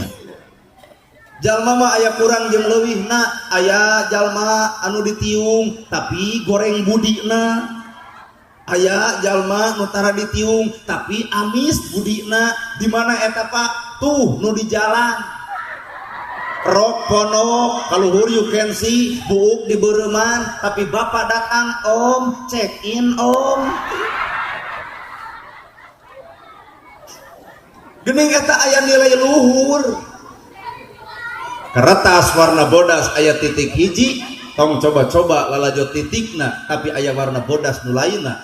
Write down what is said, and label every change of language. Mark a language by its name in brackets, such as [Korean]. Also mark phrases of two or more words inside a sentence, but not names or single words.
[Sundanese] Jalma mah aya kurang jeung leuwihna, aya jalma anu ditiung tapi goreng budina. Aya jalma nu tara ditiung tapi amis budina. Di mana eta Pak? Tuh nu di jalan. Rok ponok kaluhur [English] you can see, [Sundanese] buuk di beureman tapi bapak datang, "Om, [English] check in, [Sundanese] Om." Geuning eta aya nilai luhur. Kertas warna bodas aya titik hiji, tong coba-coba lalajo titikna tapi aya warna bodas nu lainna.